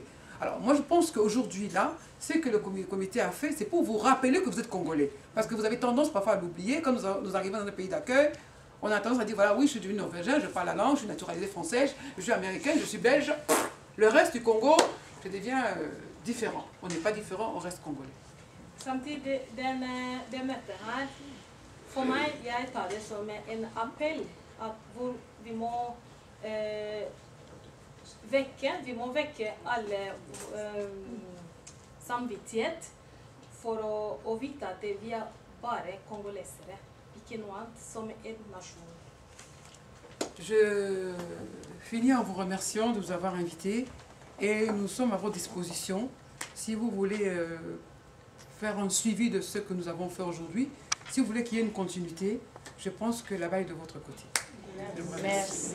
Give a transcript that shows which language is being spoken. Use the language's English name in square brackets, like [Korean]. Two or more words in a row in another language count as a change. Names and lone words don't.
[French] Alors moi je pense qu'aujourd'hui là, ce que le comité a fait, c'est pour vous rappeler que vous êtes congolais. Parce que vous avez tendance parfois à l'oublier, quand nous arrivons dans un pays d'accueil, on a tendance à dire voilà, oui, je suis devenu norvégien, je parle la langue, je suis naturalisé français, je suis américain, je suis belge. Le reste du Congo, je deviens différent. On n'est pas différent, on reste congolais. [Swedish] Samtidigt, det mötet här, för mig, jag tar det som en appell att vi må väcka alla samvittighet för att veta att vi är bara kongoleser, inte något annat som en nation. [French] Je finis en vous remerciant de nous avoir invités et nous sommes à votre disposition si vous voulez faire un suivi de ce que nous avons fait aujourd'hui. Si vous voulez qu'il y ait une continuité, je pense que la balle est de votre côté.